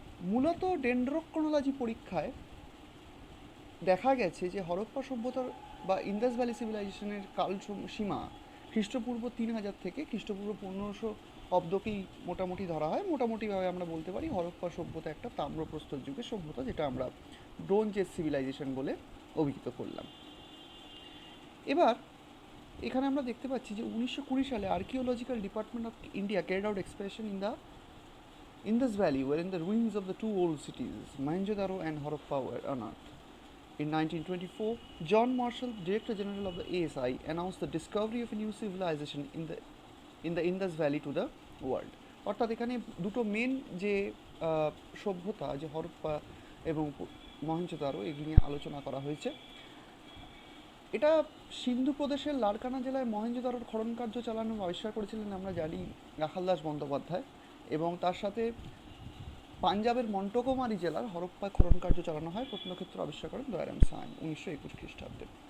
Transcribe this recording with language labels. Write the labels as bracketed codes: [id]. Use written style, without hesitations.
[bn] মূলত ডেন্ড্রোক্রোনোলজি পরীক্ষায় দেখা গেছে যে হরপ্পা সভ্যতার বা ইন্দাস ভ্যালি সিভিলাইজেশনের কাল সীমা খ্রিস্টপূর্ব 3000 থেকে খ্রিস্টপূর্ব 1500 অব্দকেই মোটামুটি ধরা হয়। মোটামুটিভাবে আমরা বলতে পারি হরপ্পা সভ্যতা একটা তাম্রপ্রস্তর যুগের সভ্যতা, যেটা আমরা ব্রোঞ্জ এজ সিভিলাইজেশন বলে অভিহিত করলাম। এবার এখানে আমরা দেখতে পাচ্ছি যে 1920 সালে [en] Archaeological department of India carried out expression Indus Valley, wherein the ruins of the two old cities, Mohenjo-daro and Harappa, were unearthed. In 1924, John Marshall, Director General of the ASI, announced the discovery of a new civilization in the Indus Valley to the world. [bn] অর্থাৎ এখানে দুটো main যে সভ্যতা, যে হরপ্পা এবং মহেঞ্জোদারো, এগুলি নিয়ে আলোচনা করা হয়েছে। এটা সিন্ধু প্রদেশের লারকানা জেলায় মহেঞ্জোদারোর খনন কার্য চালানো আবিষ্কার করেছিলেন আমরা জানি রাখাল দাস বন্দ্যোপাধ্যায়, এবং তার সাথে পাঞ্জাবের মন্টগোমারি জেলার হরপ্পায় খনন কার্য চালানো হয়, প্রত্নক্ষেত্র আবিষ্কার করেন দয়ারাম সাহানি 1921 খ্রিস্টাব্দে।